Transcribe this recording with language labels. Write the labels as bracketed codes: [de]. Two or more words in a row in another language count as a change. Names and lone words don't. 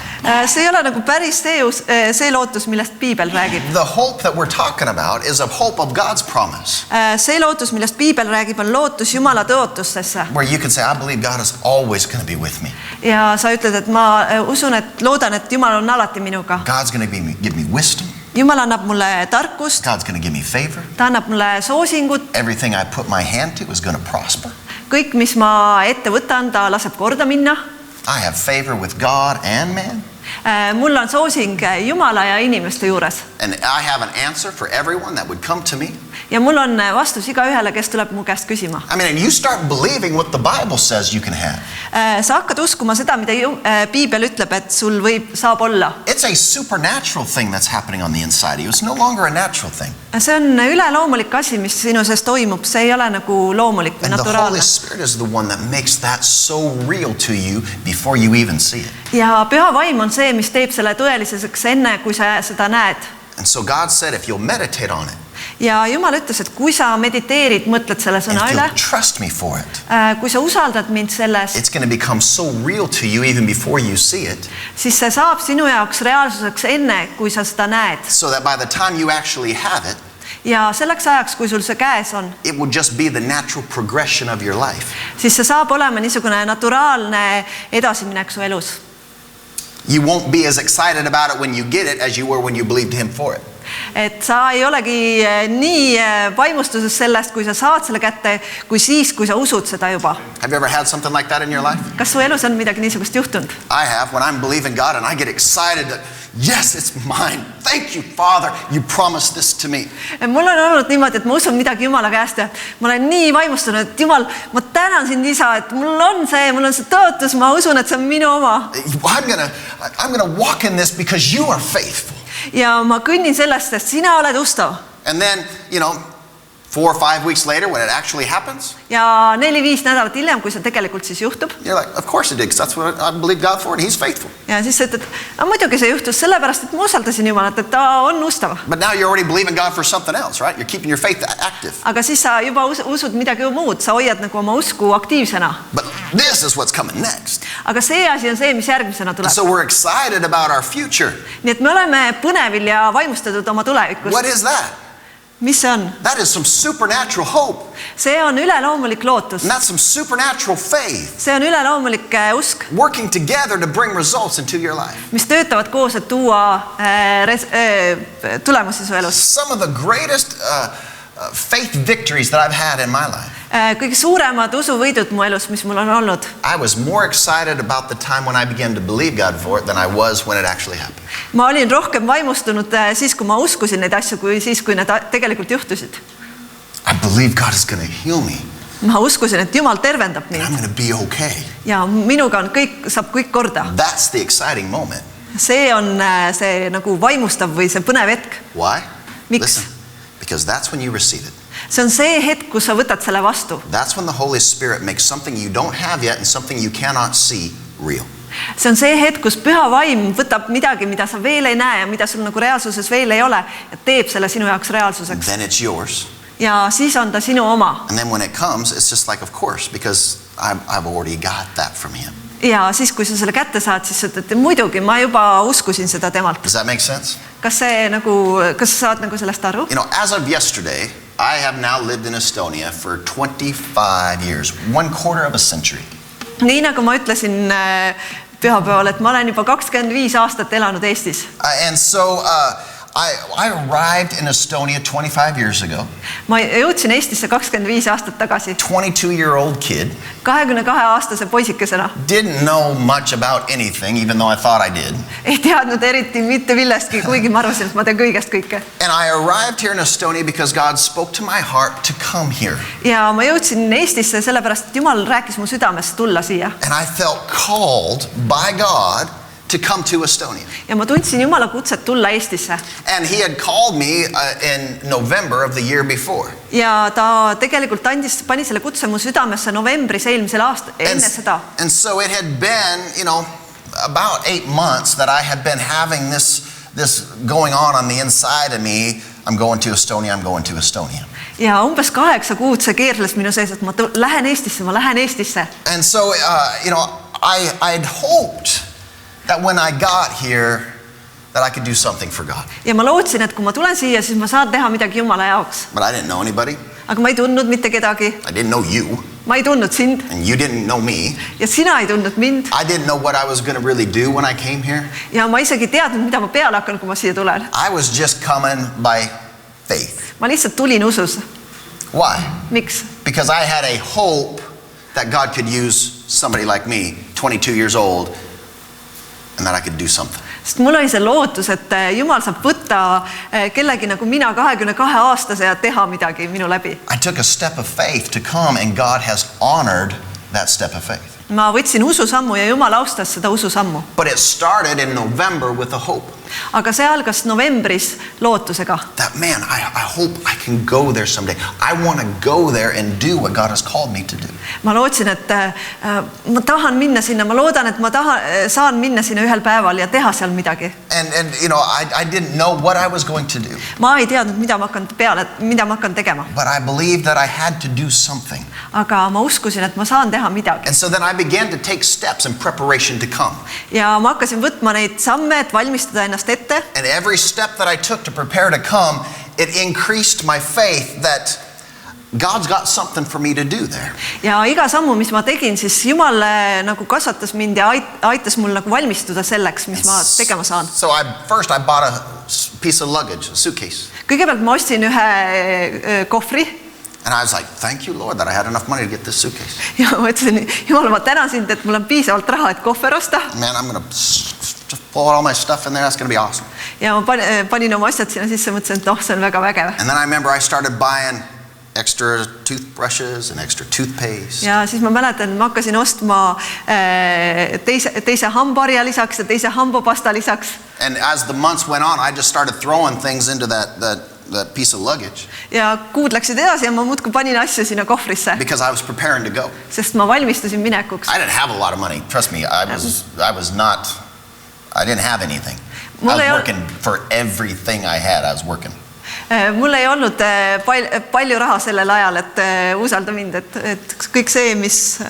[et] See ei ole nagu päris see lootus, millest Piibel räägib. [en] The hope that we're talking about is a hope of God's promise. [et] See lootus, millest Piibel räägib, on lootus Jumala tõotustesse. [en] Where you can say, I believe God is always going to be with me. [et] Ja sa ütled, et ma usun, et loodan, et Jumal on alati minuga. [en] God's going to give me wisdom. [et] Jumal annab mulle tarkust. [en] God's going to give me favor. [et] Ta annab mulle soosingut. [en] Everything I put my hand to is going to prosper. [et] Kõik, mis ma ette võtan, ta laseb korda minna. [en] I have favor with God and man. [et] Mul on soosing Jumala ja inimeste juures. [en] And I have an answer for everyone that would come to me. [et] Ja mul on vastus igaühele, kes tuleb mu käest küsima. [en] I mean, and you start believing what the Bible says you can have. [et] Sa hakkad uskuma seda, mida Piibel ütleb, et sul saab olla. [en] It's a supernatural thing that's happening on the inside of you. It's no longer a natural thing. [et] See on üleloomulik asi, mis sinu sees toimub. See ei ole nagu loomulik või naturaalne. [en] And the Holy Spirit is the one that makes that so real to you before you even see it. [et] Ja püha vaim on see, mis teeb selle tõeliseks enne, kui sa seda näed. [en] And so God said, if you'll meditate on it. [et] Ja Jumal ütles, et kui sa mediteerid, mõtled selle sõna üle, [en] trust me for it, [et] kui sa usaldad mind selles, [en] it's going to become so real to you even before you see it. [et] Siis see saab sinu jaoks reaalsuseks enne, kui sa seda näed. [en] So that by the time you actually have it, [et] ja selleks ajaks, kui sul see käes on, [en] it will just be the natural progression of your life. [et] Siis see saab olema niisugune naturaalne edasiminek su elus. [en] You won't be as excited about it when you get it as you were when you believed him for it. [et] et sa ei olegi nii vaimustuses sellest, kui sa saad selle kätte, kui siis, kui sa usud seda juba. [en] Have you ever had something like that in your life? [et] Kas su elus on midagi niisugust juhtunud? [en] I have, when I'm believing God and I get excited that, yes, it's mine. Thank you, Father. You promised this to me. [et] Mul on olnud niimoodi, et ma usun midagi Jumala käest ja ma olen nii vaimustunud, et Jumal, ma tänan sind, isa, et mul on see tõotus, ma usun, et see on minu oma. [en] I'm gonna walk in this because you are faithful. [et] Ja ma kõnnin sellest, sest sina oled ustav. [en] And then, 4 or 5 weeks later when it actually happens, [et] Ja 4-5 nädalat hiljem, kui see tegelikult siis juhtub. [en] you're like, of course it did, because that's what I believe God for and he's faithful. [et] Ja siis sa ütled, muidugi see juhtus sellepärast, et ma usaldasin Jumalat, et ta on ustav. [en] But now you're already believing God for something else, right? You're keeping your faith active. [et] Aga siis sa juba usud midagi muud, sa hoiad nagu oma usku aktiivsena. [en] But this is what's coming next. [et] Aga see asi on see, mis järgmisena tuleb. [en] So we're excited about our future. [et] Nii et me oleme põnevil ja vaimustatud oma tulevikust. [en] What is that? [et] Mis see on? [en] That is some supernatural hope. [et] See on üleloomulik lootus. [en] And that's some supernatural faith. [et] See on üleloomulik usk. [en] Working together to bring results into your life. [et] Mis töötavad koos, et tuua tulemusi su elus. [en] Some of the greatest faith victories that I've had in my life. [et] Kõige suuremad usuvõidud mu elus, mis mul on olnud. [en] I was more excited about the time when I began to believe God for it than I was when it actually happened. [et] Ma olin rohkem vaimustunud siis, kui ma uskusin neid asju, kui siis, kui need tegelikult juhtusid. [en] I believe God is going to heal me. [et] Ma uskusin, et Jumal tervendab [en] I'm [et] mind. [en] going to be okay. [et] Ja minuga on saab kõik korda. [en] That's the exciting moment. [et] See on see nagu vaimustav või see põnev hetk. [en] Why? [et] Miks? [en] Listen, because that's when you receive it. [et] See on see hetk, kus sa võtad selle vastu. [en] That's when the Holy Spirit makes something you don't have yet and something you cannot see real. [et] See on see hetk, kus püha vaim võtab midagi, mida sa veel ei näe ja mida sul nagu reaalsuses veel ei ole ja teeb selle sinu jaoks reaalsuseks. [en] Then it's yours. [et] Ja siis on ta sinu oma. [en] And then when it comes, it's just like, of course, because I've already got that from him. [et] Ja siis, kui sa selle kätte saad, siis sa ütled, muidugi, ma juba uskusin seda temalt. [en] Does that make sense? [et] Kas sa saad nagu sellest aru? [en] As of yesterday, I have now lived in Estonia for 25 years, 1/4 of a century. [et] Nii nagu ma ütlesin pühapäeval, et ma olen juba 25 aastat elanud Eestis. [en] And so I arrived in Estonia 25 years ago. [et] Ma jõudsin Eestisse 25 aastat tagasi. [en] 22-year-old kid. [et] 22-aastase poisikesena. [en] Didn't know much about anything, even though I thought I did. [et] Ei teadnud eriti mitte millestki, kuigi ma arvasin, et ma teen kõigest kõike. [en] And I arrived here in Estonia because God spoke to my heart to come here. [et] Ja ma jõudsin Eestisse sellepärast, et Jumal rääkis mu südamest tulla siia. [en] And I felt called by God to come to Estonia. [et] Ja ma tundsin Jumala kutset tulla Eestisse. [en] And he had called me in November of the year before. [et] Ja ta tegelikult pani selle kutse mu südamesse novembris eelmisel aastal, enne seda. [en] And so it had been, about 8 months that I had been having this going on the inside of me. I'm going to Estonia, I'm going to Estonia. [et] Ja umbes 8 kuud see keerles minu sees, et ma lähen Eestisse. [en] And so, I'd hoped that when I got here, that I could do something for God. [et] Ja ma lootsin, et kui ma tulen siia, siis ma saan teha midagi Jumala jaoks. [en] But I didn't know anybody. [et] Aga ma ei tundnud mitte kedagi. [en] I didn't know you. [et] Ma ei tundnud sind. [en] And you didn't know me. [et] Ja sina ei tundnud mind. [en] I didn't know what I was going to really do when I came here. [et] Ja ma isegi teadnud, mida ma peale hakkan, kui ma siia tulen. [en] I was just coming by faith. [et] Ma lihtsalt tulin usus. [en] Why? [et] Miks? [en] Because I had a hope that God could use somebody like me, 22 years old, and that I could do something. [et] Sest mul oli see lootus, et Jumal saab võtta kellegi nagu mina 22-aastase ja teha midagi minu läbi. [en] I took a step of faith to come and God has honored that step of faith. [et] Ma võtsin ususammu ja Jumal austas seda ususammu. [en] But it started in November with a hope. [et] Aga see algas novembris lootusega. [en] That man, I hope I can go there someday. I want to go there and do what God has called me to do. [et] Ma lootsin, et ma tahan minna sinna, ma loodan, et ma saan minna sinna ühel päeval ja teha seal midagi. [en] And I didn't know what I was going to do. [et] Ma ei teadnud, mida ma hakkan tegema. [en] But I believed that I had to do something. [et] Aga ma uskusin, et ma saan teha midagi. [en] And so then I began to take steps in preparation to come. [et] Ja ma hakkasin võtma neid samme, et valmistada ennast ette. [en] And every step that I took to prepare to come, it increased my faith that God's got something for me to do there. [et] Ja iga sammu, mis ma tegin, siis Jumal nagu kasvatas mind ja aitas mul nagu valmistuda selleks, mis ma tegema saan. [en] So first I bought a piece of luggage, a suitcase. [et] Kõigepealt ma ostsin ühe kohvri [en] And I was like, thank you, Lord, that I had enough money to get this suitcase. [et] ja ma ütlesin, Jumal, ma tänan sind, et mul on piisavalt raha, et kohver osta. [en] Man, I'm going to just pull all my stuff in there. That's going to be awesome. [et] Ja ma panin oma asjad sinna sisse, mõtlesin, et see on väga vägev. [en] And then I remember I started buying extra toothbrushes and extra toothpaste. [et] Ja siis ma mäletan, ma hakkasin ostma teise hambaharja lisaks ja teise hambapasta lisaks. [en] And as the months went on, I just started throwing things into that piece of luggage. [et] Ja kuud läksid edasi ja ma muudkui panin asju sinna kohvrisse. [en] Because I was preparing to go. [et] Sest ma valmistusin minekuks. [en] I didn't have a lot of money. Trust me, I didn't have anything. I was working for everything I had. I was working. [et] Mul ei olnud palju raha sellel ajal, et usalda mind, et kõik see, mis...